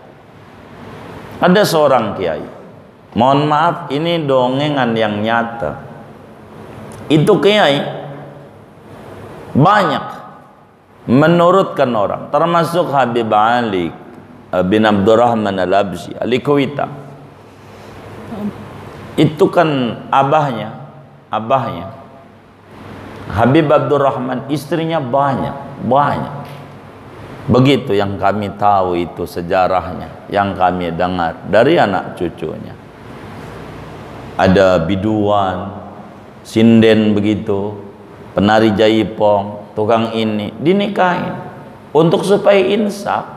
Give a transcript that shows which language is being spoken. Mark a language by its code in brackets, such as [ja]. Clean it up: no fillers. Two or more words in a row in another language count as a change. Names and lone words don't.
[id] Mohon maaf, ini dongengan yang nyata. Itu kiai banyak menurutkan orang, termasuk Habib Ali bin Abdurrahman Al-Absi Al-Kuwaita. Itu kan abahnya Habib Abdurrahman, istrinya banyak. Begitu yang kami tahu, itu sejarahnya yang kami dengar dari anak cucunya. Ada biduan, sinden begitu, penari jaipong, tukang ini, dinikahin untuk supaya insaf.